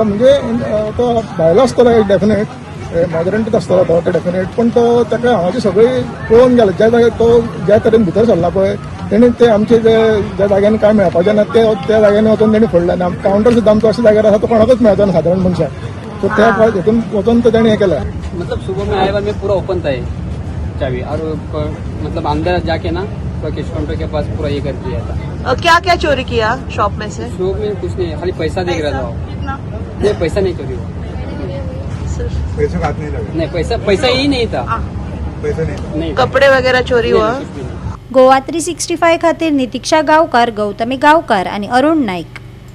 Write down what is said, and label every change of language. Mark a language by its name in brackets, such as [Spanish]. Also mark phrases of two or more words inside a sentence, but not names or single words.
[Konkani] म्हणजे तो भायलो आसतलो एक डेफिनेट मायग्रंटूच आसतलो तो डेफिनेट. पण तो ताका हांगाची सगळी पळोवन गेलो. ज्या जाग्यार तो ज्या तरेन भितर सरला पळय तेणी ते आमचे ज्या जाग्यांनी काय मेळपाचें ना त्या जाग्यांनी वचून तेणी फोडलें. आनी काउंटर सुद्दां आमचो अशा जाग्यार आसा तो कोणाकूच मेळचो ना सादारण मनशाक. सो त्या हितून वचून तो तेणी हें केलें. [Hindi] मतलब सुबह में आए बार में पूरा ओपन था ये चाबी और मतलब अंदर जाके ना पूरा [English] cash counter [Hindi] के पास पूरा ये कर दिया था. क्या क्या चोरी किया शॉप में से? शॉप में कुछ नहीं, खाली पैसा देख रहा था वो. नहीं पैसा नहीं चोरी हुआ. पैसे हाथ नहीं लगे नहीं पैसा ही नहीं था. पैसे नहीं नहीं कपडे वगैरह चोरी हुआ? कुछ भी नहीं. [Konkani] गोवा 365 खातीर नितीक्षा गांवकार, गौतमी गांवकार आणि अरुण नाईक.